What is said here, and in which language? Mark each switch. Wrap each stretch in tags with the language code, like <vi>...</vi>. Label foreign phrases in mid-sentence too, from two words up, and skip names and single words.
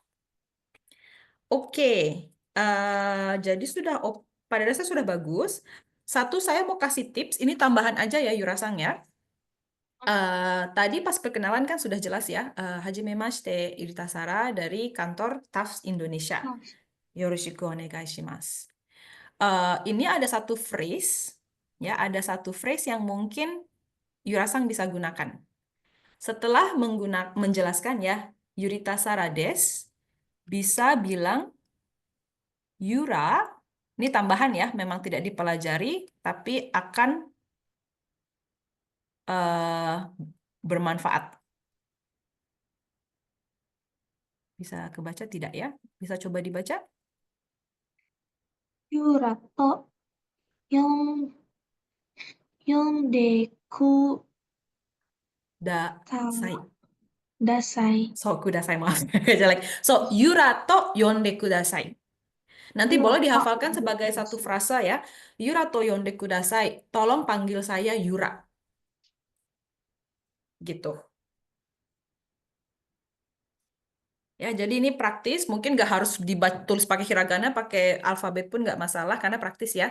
<id>Oke, jadi sudah, pada dasarnya sudah bagus. Satu, saya mau kasih tips, ini tambahan aja ya Yurasang ya. Tadi pas perkenalan kan sudah jelas ya, Hajimemashite Iritasara dari kantor TAFS Indonesia. Oh,</id> <ja>よろしくお願いします.</ja> <id>Ini ada satu phrase, ya, ada satu phrase yang mungkin Yurasang bisa gunakan. Setelah menjelaskan ya, Yuritasara des, bisa bilang Yura, ini tambahan ya, memang tidak dipelajari, tapi akan eh, bermanfaat. Bisa kebaca tidak ya? Bisa coba dibaca?</id> <ja>ユラと よん よんでく た Dasai. Dasai. So, kudasai,</ja> <id>maaf. Jelek.</id> <ja>そう、ユラと呼んでください.</ja> <id>Nanti boleh</id> <ja>Yurato</ja> <id>dihafalkan sebagai</id> <ja>Yondeku</ja> <id>satu</id> <ja>Dasai.</ja> <id>frasa ya.</id> <ja>ユラと呼んでください.</ja> <id>Tolong panggil saya Yura. Gitu. Ya, jadi ini praktis. Mungkin nggak harus tulis pakai hiragana, pakai alfabet pun nggak masalah karena praktis ya.</id>